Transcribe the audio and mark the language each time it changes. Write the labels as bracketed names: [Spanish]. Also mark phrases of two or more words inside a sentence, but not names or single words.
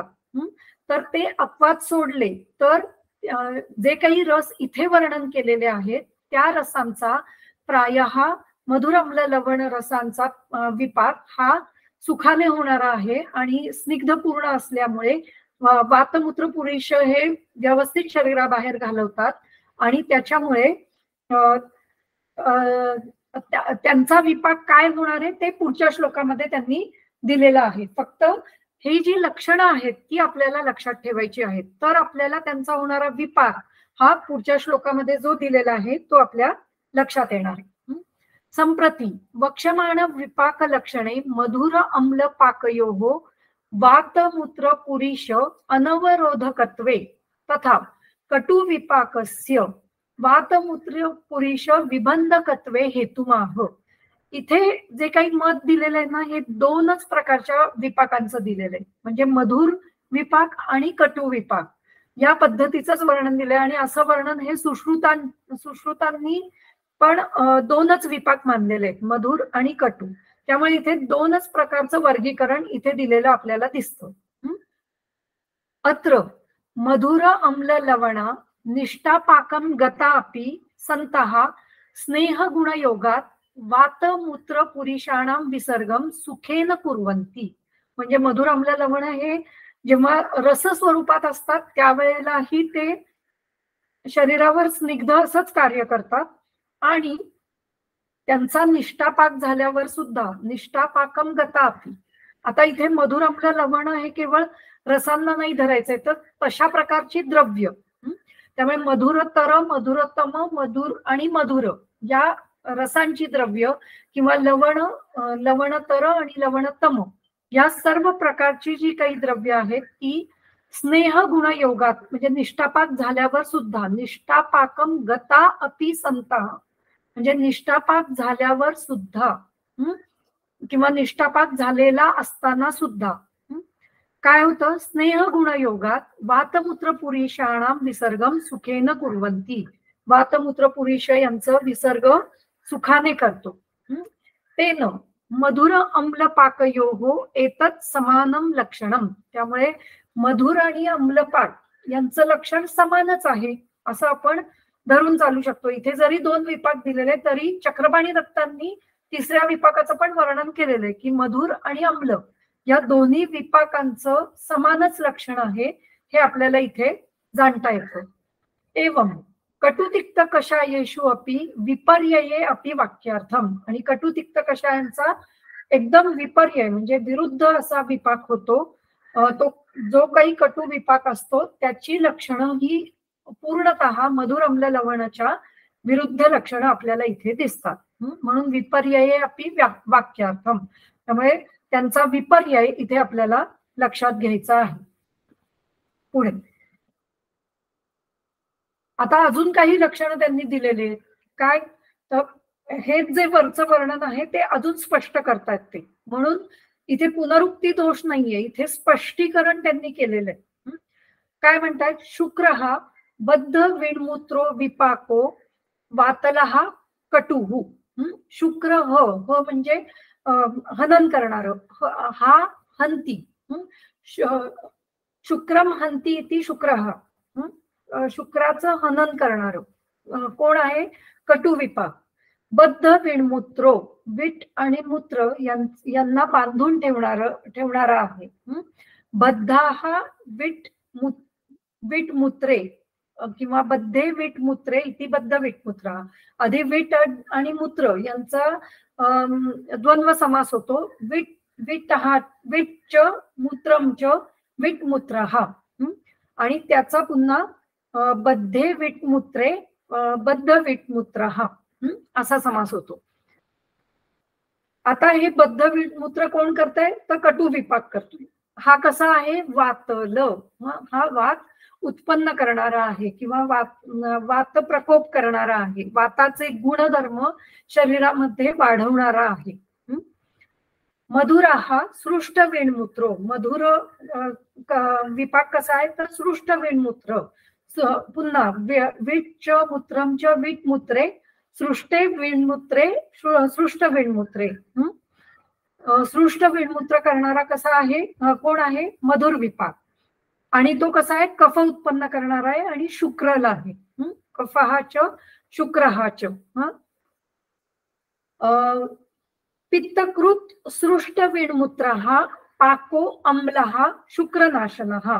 [Marathi] तर ते अपवाद सोडले तर जे काही रस इथे वर्णन केलेले आहेत त्या रसांचा प्रायः मधुर आम्ल लवण रसांचा विपाक हा सुखाने होणारा आहे आणि स्निग्धपूर्ण असल्यामुळे वातमूत्र पुरुष हे व्यवस्थित शरीराबाहेर घालवतात आणि त्याच्यामुळे त्यांचा विपाक काय होणार आहे ते पुढच्या श्लोकामध्ये त्यांनी दिलेलं आहे. फक्त ही जी लक्षणं आहेत ती आपल्याला लक्षात ठेवायची आहेत, तर आपल्याला त्यांचा होणारा विपाक हा पुढच्या श्लोकामध्ये जो दिलेला आहे तो आपल्या लक्षात येणार आहे. [Sanskrit] संप्रती वक्षमाण विपाक लक्षणे मधुर अम्ल पाकयोः वातमूत्र पुरीश अनवरोधकत्वे तथा कटु विपाकस्य वातमूत्र पुरीश विबंधकत्वे हेतुमाह. [Marathi] इथे जे काही मत दिलेलं आहे ना हे 2च प्रकारच्या विपाकांचं दिलेलं आहे, म्हणजे मधुर विपाक आणि कटु विपाक या पद्धतीचंच वर्णन दिलंय. आणि असं वर्णन हे सुश्रुतांनी पण 2च विपाक मानलेले आहेत, मधुर आणि कटु. त्यामुळे इथे 2च प्रकारचं वर्गीकरण इथे दिलेलं आपल्याला दिसतं. [Sanskrit] अत्र मधुर अम्ल लवणा निष्ठापाकम गता अपि संतः स्नेह गुण योगात वातमूत्र पुरुषाणाम विसर्गम सुखेन कुर्वन्ति. [Marathi] म्हणजे मधुर आम्ल लवण हे जेव्हा रस स्वरूपात असतात त्यावेळेलाही ते शरीरावर स्निग्ध असंच कार्य करतात आणि त्यांचा निष्ठापाक झाल्यावर सुद्धा [Sanskrit] निष्ठापाकम गता अपि. [Marathi] आता इथे मधुर आम्ल लवण हे केवळ रसांना नाही धरायचंय तर तशा प्रकारची द्रव्य. त्यामुळे मधुरतर, मधुरतम, मधुर आणि मधुर या रसांची द्रव्य किंवा लवणतर आणि लवणतम या सर्व प्रकारची जी काही द्रव्य आहेत ती [Sanskrit] स्नेह गुण योगात [Marathi] म्हणजे निष्ठापाक झाल्यावर सुद्धा [Sanskrit] निष्ठापाकम गता अपि संतः [Marathi] म्हणजे निष्ठापाक झाल्यावर सुद्धा किंवा निष्ठापात झालेला असताना सुद्धा काय होतं, [Sanskrit] स्नेह गुणयोगात वातमूत्र पुरुषाणाम विसर्गम सुखेन कुर्वंती. [Marathi] वातमूत्र पुरुष यांचं विसर्ग सुखाने करतो. [Sanskrit] तेन मधुर अम्ल पाकयोहो एतत् समानम लक्षणम. [Marathi] त्यामुळे मधुर आणि अम्लपाक यांचं लक्षण समानच आहे असं आपण धरून चालू शकतो. इथे जरी 2 विपाक दिलेले तरी चक्रपाणी दत्तांनी 3ऱ्या विपाकाचं पण वर्णन केलेलं आहे की मधुर आणि अम्ल या दोन्ही विपाकांचं समानच लक्षण आहे हे आपल्याला इथे जाणता येतं. [Sanskrit] एवं कटुतिक्त कषायेषु अपि विपर्यये अपि वाक्यार्थम. [Marathi] आणि कटुतिक्त कषायांचा एकदम विपर्यय म्हणजे विरुद्ध असा विपाक होतो. तो जो काही कटू विपाक असतो त्याची लक्षणं ही पूर्णतः मधुर अम्ल लवणाच्या विरुद्ध लक्षणं आपल्याला इथे दिसतात. [Sanskrit] म्हणून विपर्यये अपि वाक्यार्थम. [Marathi] त्यामुळे त्यांचा विपर्यय इथे आपल्याला लक्षात घ्यायचा आहे. पुढे आता अजून काही लक्षणं त्यांनी दिलेली आहेत. काय तर हे जे वरचं वर्णन आहे ते अजून स्पष्ट करतायत ते, म्हणून इथे पुनरुक्ती दोष नाहीये, इथे स्पष्टीकरण त्यांनी केलेलं आहे. काय म्हणतात, [Sanskrit] शुक्र हा बद्ध विणमूत्रो विपाको वातलहा कटुहु. [Marathi] शुक्र ह म्हणजे हनन करणार, [Sanskrit] हा हंती. शुक्रम हंती इति शुक्र हा. [Marathi] शुक्राचं हनन करणार कोण आहे, कटू विपाक. [Sanskrit] बद्ध विणमूत्रो [Marathi] विट आणि मूत्र यांना बांधून ठेवणारा आहे. [Sanskrit] बद्धा हा विट मूत्रे किंवा बद्धे विट मूत्रे इति बद्ध विटमूत्र. [Marathi] आधी विट आणि मूत्र यांचा द्वंद्व समास होतो. [Sanskrit] विट हा विट मूत्रम च विटमूत्र हा, [Marathi] आणि त्याचा पुन्हा [Sanskrit] बद्धे विटमूत्रे बद्ध विटमूत्र हा [Marathi] असा समास होतो. आता हे बद्ध विटमूत्र कोण करतंय तर कटू विपाक करतोय. हा कसा आहे, वातल. हा वात उत्पन्न करणारा आहे किंवा वात प्रकोप करणारा आहे, वाताचे गुणधर्म शरीरामध्ये वाढवणारा आहे. [Sanskrit] मधुर हा सृष्ट विणमूत्रो. [Marathi] मधुर विपाक कसा आहे तर [Sanskrit] सृष्ट विणमूत्र. पुन्हा विट मूत्रम च विट मूत्रे सृष्टे विणमूत्रे सृष्ट विणमूत्रे. सृष्ट विणमूत्र [Marathi] करणारा कसा आहे, कोण आहे, मधुर विपाक. आणि तो कसा आहे, कफ उत्पन्न करणारा आहे आणि शुक्रला आहे. [Sanskrit] कफहाच शुक्रहाच. पित्तकृत सृष्ट विणमूत्र हा पाको अम्ल हा शुक्रनाशन हा.